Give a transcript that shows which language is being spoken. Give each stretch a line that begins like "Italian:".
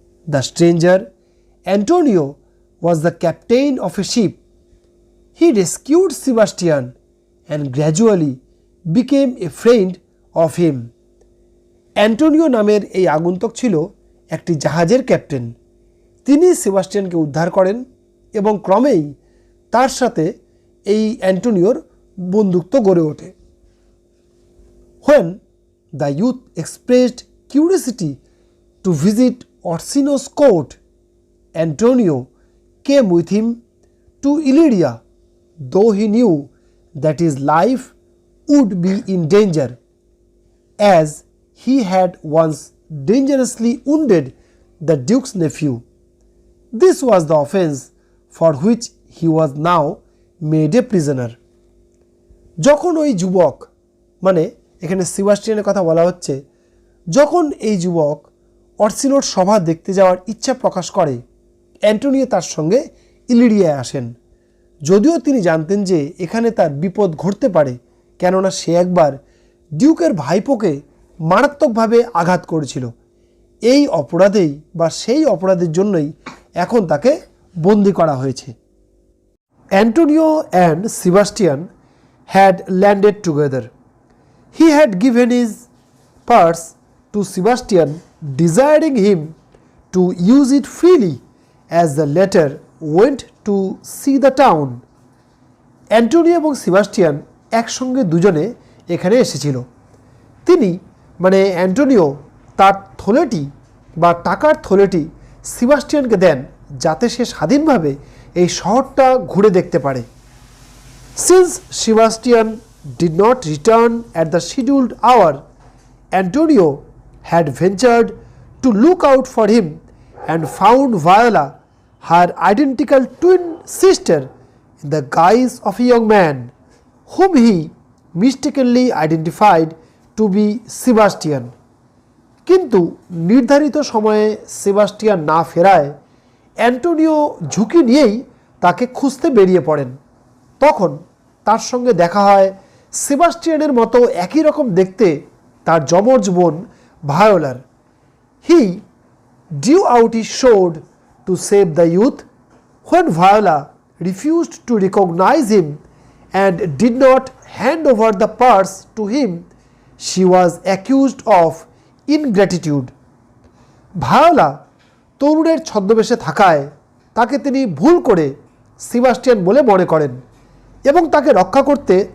English: The stranger Antonio was the captain of a ship. He rescued Sebastian and gradually became a friend of him.
Bangla: Antonio নামের এই আগন্তুক ছিল একটি জাহাজের captain. তিনি সেবাস্টিয়ানকে উদ্ধার করেন এবং ক্রমেই তার সাথে এই অ্যান্টোনিওর বন্ধুত্ব গড়ে ওঠে।
English: When the youth expressed curiosity to visit Orsino's court, Antonio came with him to Illyria, though he knew that his life would be in danger, as he had once dangerously wounded the Duke's nephew. This was the offence for which he was now made a prisoner.
Bangla: যখন ওই যুবক, মানে এখানে সেবাস্টিয়ানের কথা বলা হচ্ছে, যখন এই যুবক অর্সিনোর সভা দেখতে যাওয়ার ইচ্ছা প্রকাশ করে, অ্যান্টোনিও তার সঙ্গে ইলিরিয়ায় আসেন। যদিও তিনি জানতেন যে এখানে তার বিপদ ঘটতে পারে, কেননা সে একবার ডিউকের ভাইপোকে মারাত্মকভাবে আঘাত করেছিল। এই অপরাধেই বা সেই অপরাধের জন্যই এখন তাকে বন্দী করা হয়েছে।
English: Antonio and Sebastian had landed together. He had given his purse to Sebastian, desiring him to use it freely as the latter went to see the town.
Bangla: Antonio এবং সেবাস্টিয়ান একসঙ্গে দুজনে এখানে এসেছিল। তিনি মানে অ্যান্টোনিও তার থলেটি বা টাকার থলেটি সেবাস্টিয়ানকে দেন, যাতে সে স্বাধীনভাবে এই শহরটা ঘুরে দেখতে পারে।
English: Since Sebastian did not return at the scheduled hour, Antonio had ventured to look out for him and found Viola, her identical twin sister, in the guise of a young man, whom he mistakenly identified to be Sebastian.
Bangla: কিন্তু নির্ধারিত সময়ে Sebastian না ফেরায় Antonio ঝুঁকি নিয়েই তাকে খুঁজতে বেরিয়ে পড়েন। তখন তার সঙ্গে দেখা হয় সেবাস্টিয়ানের মতো একই রকম দেখতে তার যমজ বোন ভায়োলার।
English: He drew out his sword to save the youth. When Viola refused to recognize him and did not hand over the purse to him, she was accused of ingratitude.
Bangla: Viola তরুণের ছদ্মবেশে থাকায় তাকে তিনি ভুল করে সেবাস্টিয়ান বলে মনে করেন এবং তাকে রক্ষা করতে